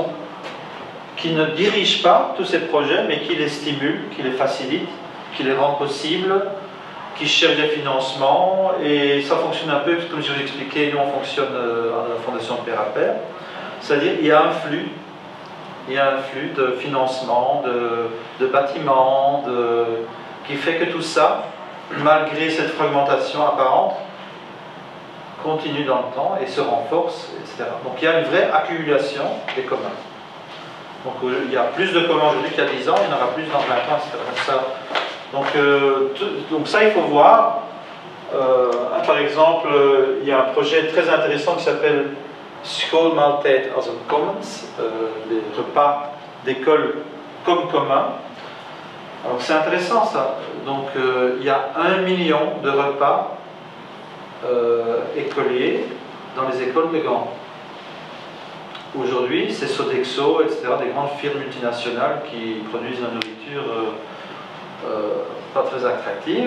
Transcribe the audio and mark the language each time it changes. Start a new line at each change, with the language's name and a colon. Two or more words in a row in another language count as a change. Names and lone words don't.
French: qui ne dirigent pas tous ces projets, mais qui les stimulent, qui les facilitent, qui les rendent possibles, qui cherchent des financements, et ça fonctionne un peu comme je vous expliquais, nous on fonctionne à la Fondation Père à Pair, c'est-à-dire il y a un flux de financement, de bâtiments, qui fait que tout ça, malgré cette fragmentation apparente, continue dans le temps et se renforce, etc. Donc il y a une vraie accumulation des communs. Donc il y a plus de communs aujourd'hui qu'il y a 10 ans, il y en aura plus dans 20 ans, etc. Donc ça, il faut voir. Par exemple, il y a un projet très intéressant qui s'appelle
Dutch: Schoolmaaltijd als een commons,
French: les repas d'école comme commun. Alors c'est intéressant ça. Donc il y a 1 million de repas écoliers dans les écoles de Gand. Aujourd'hui, c'est Sodexo, etc., des grandes firmes multinationales qui produisent la nourriture pas très attractive.